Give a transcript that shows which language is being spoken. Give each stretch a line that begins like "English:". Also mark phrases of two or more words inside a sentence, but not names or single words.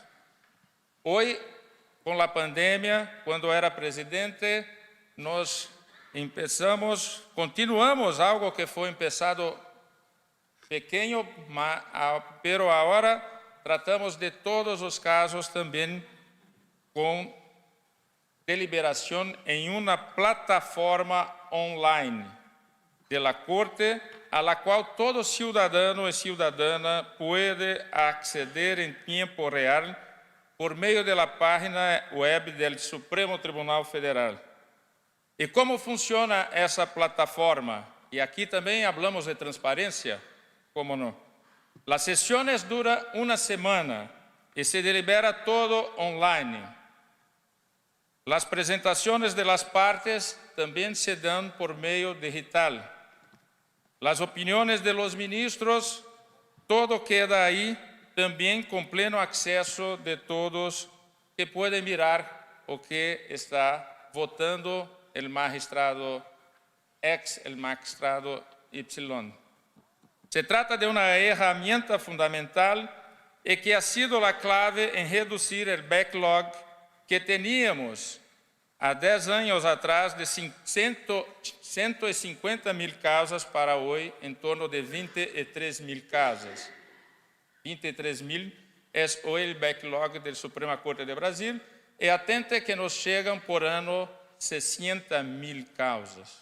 Portuguese: Hoje, com a pandemia, quando era presidente, nós continuamos algo que foi começado pequeno, mas agora tratamos de todos os casos também com deliberação em uma plataforma online
Spanish: de la Corte, a la
Portuguese: qual todo cidadão e cidadã pode acceder em tempo real por meio da página web do Supremo Tribunal Federal. E como funciona essa plataforma? E aqui também falamos de transparência, como não? As sessões duram uma semana e se delibera todo online. As apresentações
Spanish: de las partes
Portuguese: também se dão por meio digital. As opiniões
Spanish: de los ministros, todo queda
Portuguese: aí, também com pleno acesso de todos que podem mirar o que está votando
Spanish: el magistrado Y. Se trata de una herramienta fundamental y que ha sido la clave en reducir el backlog que teníamos
Portuguese: há 10 anos atrás
Spanish: de 150.000 casas
Portuguese: para hoje em torno de 23.000 casas. 23.000 é hoje o backlog da Suprema Corte de Brasil e atente que nos chegam por ano 60.000 causas.